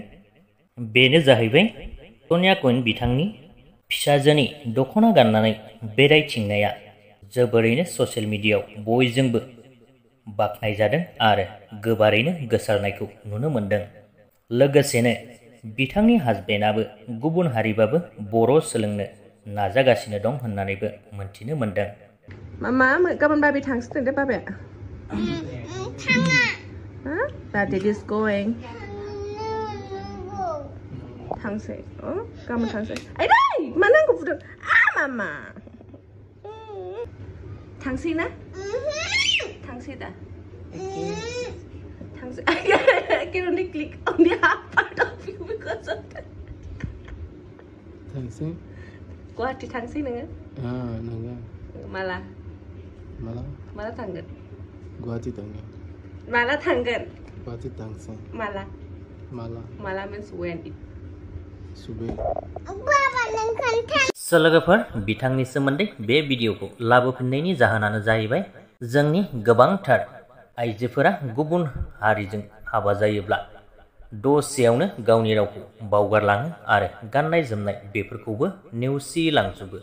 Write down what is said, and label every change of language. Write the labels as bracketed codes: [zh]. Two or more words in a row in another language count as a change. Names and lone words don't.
[brx] बेनो जाहैबाय सनिया कुइन बिथांनि फिसाजोनि दख'ना गाननानै बेरायथिंनाया जोबोरैनो [en] social mediayao [brx] बयजोंबो बाख्नायजादों आरो गोबारैनो गोसारनायखौ नुनो मोनदों। लोगोसेनो बिथांनि हासबेन्डआबो गुबुन हारिबाबो बर' सोलोंनो नाजागासिनो दं होननानैबो मोनथिनो मोनदों। मामा गाबोन बाबे थांसिगोन दे बाबाया। [en] थाङा। Daddy is going. [brx] थांसै। गाबोन थांसै। आइदै मा नांगौ बुदों? मामा। थांसै ना? थांसै दा? थांसै। [en] I can only click on the half part of you because of that. [brx] थांसै। गुवाहाटी थांसै नोङो? नोङो। माला? माला थांगोन? गुवाहाटी थांगोन। माला थांगोन? गुवाहाटी थांसै। माला? माला [en] means when? [brx] सुबे। लोगोफोर, बिथांनि सोमोन्दै बे भिडिअखौ लाबोफिननायनि जाहोनानो जाहैबाय जोंनि गोबांथार आइजोफोरा गुबुन हारिजों हाबा जायोब्ला दसेयावनो गावनि रावखौ बावगारलाङो आरो गाननाय जोमनाय बेफोरखौबो नेवसिलांजोबो।